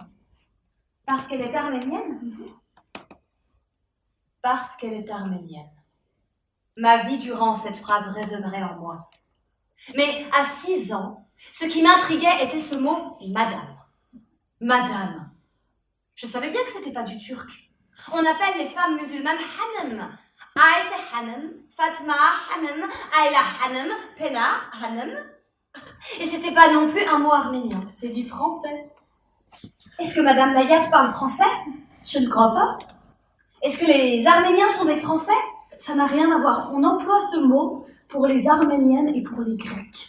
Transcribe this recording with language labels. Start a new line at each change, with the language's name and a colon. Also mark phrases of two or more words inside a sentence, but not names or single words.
French: Parce qu'elle est arménienne? Parce qu'elle est arménienne. Ma vie durant, cette phrase résonnerait en moi. Mais à 6 ans, ce qui m'intriguait était ce mot « madame ». Madame. Je savais bien que c'était pas du turc. On appelle les femmes musulmanes Hanem. Aïssa Hanem, Fatma Hanem, Ayla Hanem, Pénar Hanem. Et c'était pas non plus un mot arménien. C'est du français. Est-ce que madame Nayat parle français? Je ne crois pas. Est-ce que les Arméniens sont des Français? Ça n'a rien à voir. On emploie ce mot pour les Arméniennes et pour les Grecs.